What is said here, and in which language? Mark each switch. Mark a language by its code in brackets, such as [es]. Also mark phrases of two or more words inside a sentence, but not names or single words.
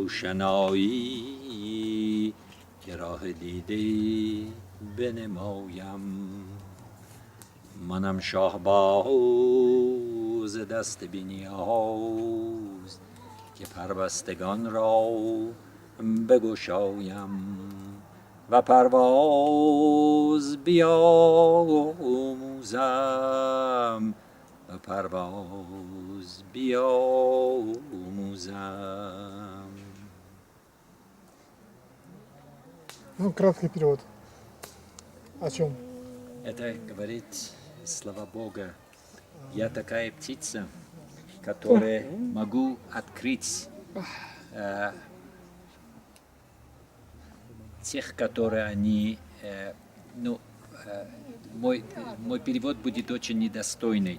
[fa] روشنایی که راه دیده بنمایم منم شاهباز دست بینیاز که پربستگان را بگشایم و پرواز بیاموزم و پرواز بیاموزم. [ru] Ну, краткий перевод. О чем? Это говорит слова Бога. Я такая птица, которая могу открыть тех, которые они, мой перевод будет очень недостойный.